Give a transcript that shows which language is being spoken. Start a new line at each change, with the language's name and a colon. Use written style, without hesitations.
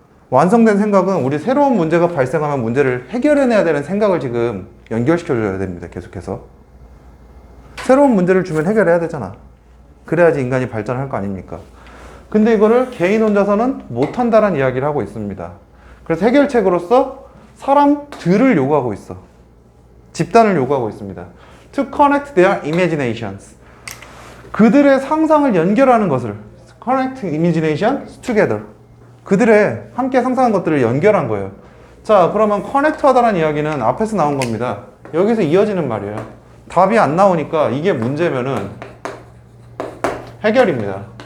Korean: 완성된 생각은 우리 새로운 문제가 발생하면 문제를 해결해내야 되는 생각을 지금 연결시켜줘야 됩니다. 계속해서. 새로운 문제를 주면 해결해야 되잖아. 그래야지 인간이 발전할 거 아닙니까? 근데 이거를 개인 혼자서는 못한다는 이야기를 하고 있습니다. 그래서 해결책으로서 사람들을 요구하고 있어. 집단을 요구하고 있습니다.
English: To connect their imaginations.
Korean: 그들의 상상을 연결하는 것을
English: connect imaginations together.
Korean: 그들의 함께 상상한 것들을 연결한 거예요. 자, 그러면 커넥트하다라는 이야기는 앞에서 나온 겁니다. 여기서 이어지는 말이에요. 답이 안 나오니까 이게 문제면은 해결입니다.